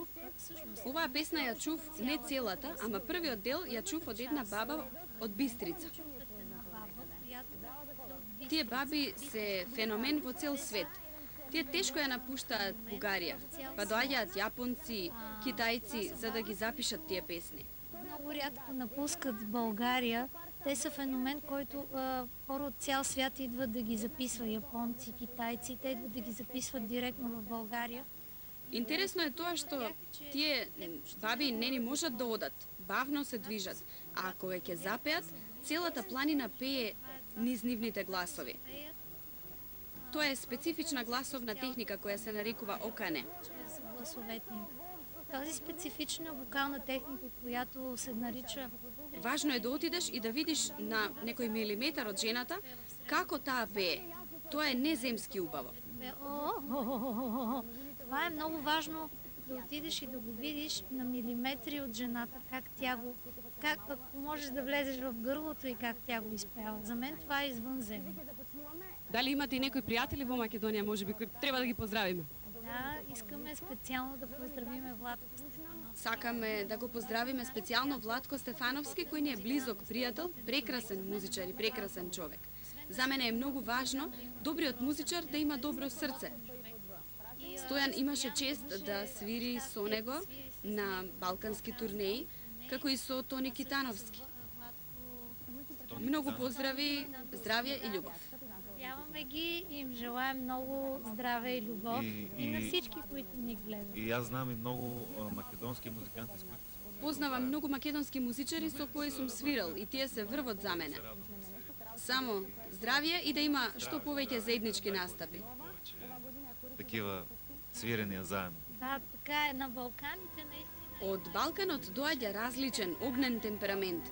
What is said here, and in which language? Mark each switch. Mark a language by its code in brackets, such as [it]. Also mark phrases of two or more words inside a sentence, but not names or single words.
[mk] Оваа песна ја чув не целата, ама првиот дел ја чув од една баба од Бистрица. Тие баби се феномен во цел свет. Тие тешко ја напуштаат Бугарија, па доаѓаат јапонци, китајци за да ги запишат тие песни. [bg] Много рядко напускат България. Те са феномен, който хора от цял свят идват да ги записва, японци, китайци, те идват да ги записват директно в България. [mk] Интересно е тоа што тие баби не ни можат да одат, бавно се движат, а ако веќе запеат, целата планина пее низ нивните гласови. Тоа е специфична гласовна техника која се нарекува окане. [bg] Чрез гласовете им. Тази специфична вокална техника, която се нарича... [mk] Важно е да отидеш и да видиш на некој милиметар од жената како таа пее. Тоа е неземски убаво. [bg] Това е много важно да отидеш и да го видиш на милиметри от жената, как тя го... Как, ако можеш да влезеш в гърлото и как тя го изпява. За мен това е извънземно. [mk] Дали имате и некои пријатели во Македонија, можеби, кои треба да ги поздравиме? [bg] Да, искаме специално да поздравиме Владко Стефановски. [mk] Сакаме да го поздравиме специјално Владко Стефановски, кој ни е близок пријател, прекрасен музичар и прекрасен човек. За мене е многу важно добриот музичар да има добро срце. Стојан имаше чест да свири со него на балкански турнеи, како и со Тони Китановски. Многу поздрави, здравје и љубов. [bg] Поздравяваме ги и им желаем много здраве и любов и на всички, които ни гледат. И аз знам и много македонски музиканти, с които съм. [mk] Познавам многу македонски музичари со кои сум свирал и тие се врвот за мене. Само здравје и да има што повеќе заеднички настапи. [bg] Такива свирения заедно. Да, така е на Балканите наистина. [mk] Од Балканот доаѓа различен огнен темперамент.